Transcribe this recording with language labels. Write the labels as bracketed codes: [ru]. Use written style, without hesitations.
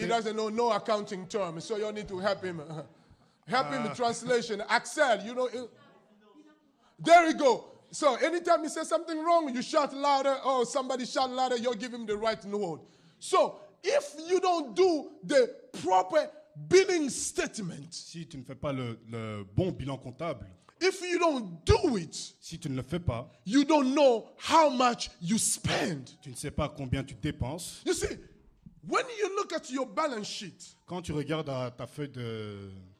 [en] He doesn't know no accounting term, so you need to help him. Help him with translation. Excel, you know. There you go. So anytime he says something wrong, you shout louder. Oh, somebody shout louder. You'll give him the right word. So if you don't do the proper billing statement, [fr] si tu ne fais pas le bon bilan comptable, [en] if you don't do it, [fr] si tu ne le fais pas, [en] you don't know how much you spend. [fr] tu ne sais pas combien tu dépenses. [en] You see, when you look at your balance sheet, [fr] Quand tu regardes à ta feuille de